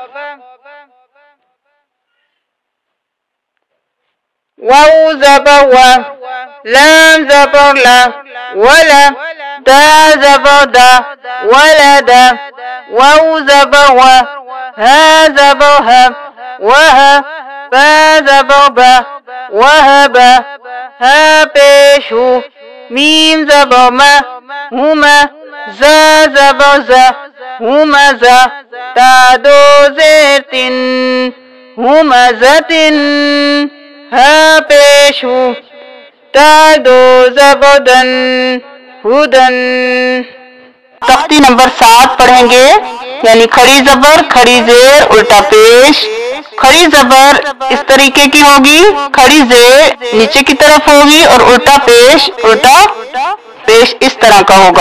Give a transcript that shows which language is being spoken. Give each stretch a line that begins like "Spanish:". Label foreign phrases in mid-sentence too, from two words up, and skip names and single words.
Urdu: واو زبر و لام زبر لا ولا دا زبر دا ولدا واو زبر و ها زبر ها وها با زبر با وهبا ها پیشو میم زبر ما هما زا زبر زا همزا تا دو زیر تن همزتن ها پیشو تا دو زبدن ہدن. تختی نمبر 7 پڑھیں گے، یعنی کھڑی زبر کھڑی زیر الٹا پیش. کھڑی زبر اس طریقے کی ہوگی، کھڑی زیر نیچے کی طرف ہوگی اور الٹا پیش اس طرح کا ہوگا.